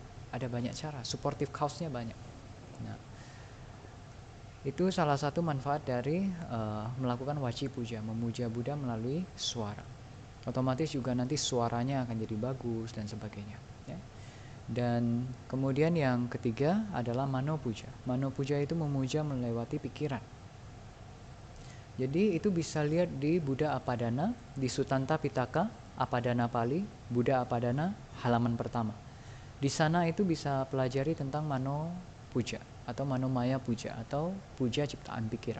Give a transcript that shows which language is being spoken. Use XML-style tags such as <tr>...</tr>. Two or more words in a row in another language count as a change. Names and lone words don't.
<id>Ada banyak cara,</id> <en>supportive cause-</en> <id>nya banyak. Nah, itu salah satu manfaat dari melakukan waci puja, memuja Buddha melalui suara. Otomatis juga nanti suaranya akan jadi bagus dan sebagainya. Ya. Dan kemudian yang ketiga adalah mano puja. Mano puja itu memuja melewati pikiran. Jadi itu bisa lihat di Buddha Apadana, di Sutanta Pitaka, Apadana Pali, Buddha Apadana, halaman pertama. Di sana itu bisa pelajari tentang mano puja atau manomaya puja atau puja ciptaan pikiran.</id>